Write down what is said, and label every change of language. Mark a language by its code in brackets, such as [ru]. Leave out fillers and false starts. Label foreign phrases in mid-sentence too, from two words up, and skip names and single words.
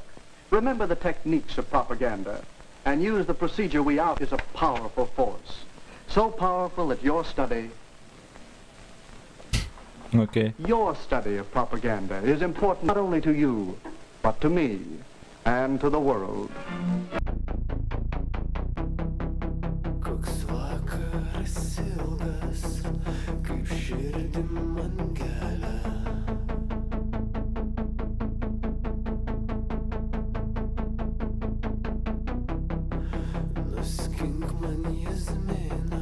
[en] Remember the techniques of propaganda, and use the procedure we out is a powerful force. So powerful that your study of propaganda is important not only to you, but to me. And to the world. [lt] Koks vakaras ilgas, kaip širdim man kelia. Nuskink man jazminę.